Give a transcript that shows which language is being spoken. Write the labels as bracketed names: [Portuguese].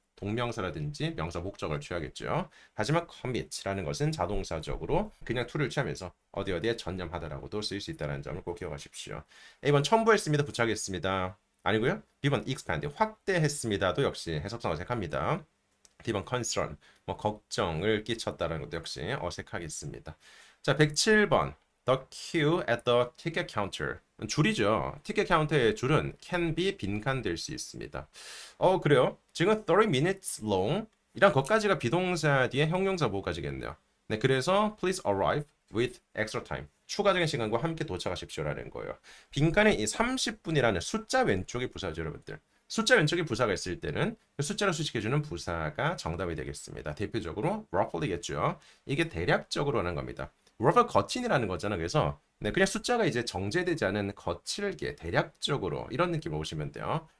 [Korean] 동명사라든지 명사 목적을 취하겠죠. 하지만 commit라는 것은 자동사적으로 그냥 to를 취하면서 어디에 전념하다라고도 쓸 수 있다는 점을 꼭 기억하십시오. A번 첨부했습니다. 부착했습니다. 아니고요. B번 expand, 확대했습니다도 역시 해석상 어색합니다. D번 concern, 뭐 걱정을 끼쳤다는 것도 역시 어색하겠습니다. 자, 107번 [English] The queue at the ticket counter. [Korean] 줄이죠. 티켓 카운터의 줄은 can be 빈칸될 수 있습니다. 그래요? 지금 30 minutes long 이란 것까지가 비동사 뒤에 형용사 보호까지겠네요. 네, 그래서 [English] please arrive with extra time. [Korean] 추가적인 시간과 함께 도착하십시오라는 거예요. 빈칸에 이 30분이라는 숫자 왼쪽에 부사죠, 여러분들. 숫자 왼쪽에 부사가 있을 때는 그 숫자를 수식해주는 부사가 정답이 되겠습니다. 대표적으로 roughly겠죠. 이게 대략적으로 하는 겁니다. roughly 거친이라는 거잖아요. 그래서 네, 그냥 숫자가 이제 정제되지 않은 거칠게 대략적으로 이런 느낌으로 보시면 돼요.